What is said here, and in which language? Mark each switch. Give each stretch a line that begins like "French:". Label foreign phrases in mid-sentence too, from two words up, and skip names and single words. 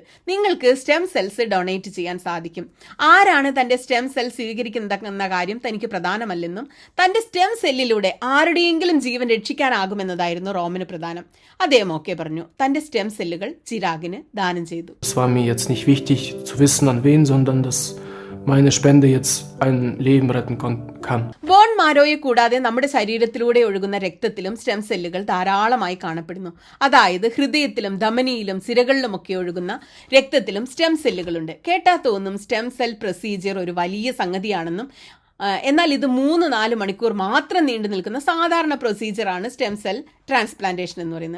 Malayalam: നിങ്ങൾക്ക് സ്റ്റെം സെൽസ് ഡൊണേറ്റ് ചെയ്യാൻ സാധിക്കും. ആരാണ് തന്റെ സ്റ്റെം സെൽ സ്വീകരിക്കുന്നതെന്ന കാര്യം തനിക്ക് പ്രധാനമല്ലെന്നും തന്റെ സ്റ്റെം സെല്ലിലൂടെ ആരുടെയെങ്കിലും ജീവൻ രക്ഷിക്കാനാകുമെന്നതായിരുന്നു റോമന് പ്രധാനം. അദ്ദേഹം ഓക്കെ പറഞ്ഞു. തന്റെ സ്റ്റെം സെല്ലുകൾ ചിരാഗിന് ദാനം ചെയ്തു.
German: meine Spende jetzt ein Leben retten kann.
Malayalam: ബോൺ മാരോയെ കൂടാതെ നമ്മുടെ ശരീരത്തിലൂടെ ഒഴുകുന്ന രക്തത്തിലും സ്റ്റെം സെല്ലുകൾ ധാരാളമായി കാണപ്പെടുന്നു. അതായത് ഹൃദയത്തിലും ധമനിയിലും സിരകളിലുമൊക്കെ ഒഴുകുന്ന രക്തത്തിലും സ്റ്റെം സെല്ലുകളുണ്ട്. കേട്ടാ തോന്നും സ്റ്റെം സെൽ പ്രൊസീജിയർ ഒരു വലിയ സംഗതിയാണെന്നും എന്നാൽ ഇത് 3-4 മണിക്കൂർ മാത്രം നീണ്ടു നിൽക്കുന്ന സാധാരണ പ്രൊസീജിയറാണ് സ്റ്റെം സെൽ ട്രാൻസ്പ്ലാന്റേഷൻ എന്ന് പറയുന്നത്.